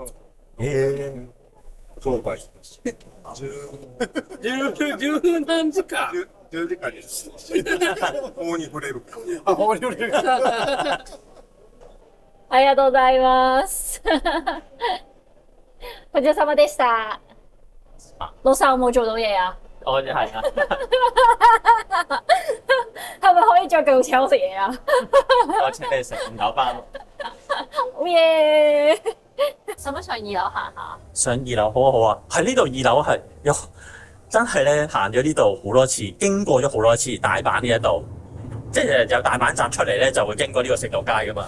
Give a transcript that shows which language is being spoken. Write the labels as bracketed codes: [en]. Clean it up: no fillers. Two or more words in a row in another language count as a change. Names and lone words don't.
[ja] 商売しました。十何時間 10時間です。法に触れる。あ、法に触れる。ありがとうございます。ごちそうさまでした。 [yue] 老細有冇做到嘢啊？哦，係啊，係咪可以再繼續請我食嘢啊？我請你食罐頭包。好嘢！使唔使上二樓行下？上二樓好啊好啊，喺呢度二樓係有真係咧行咗呢度好多次，經過咗好多次大阪呢一度，即係由大阪站出嚟咧就會經過呢個食道街噶嘛。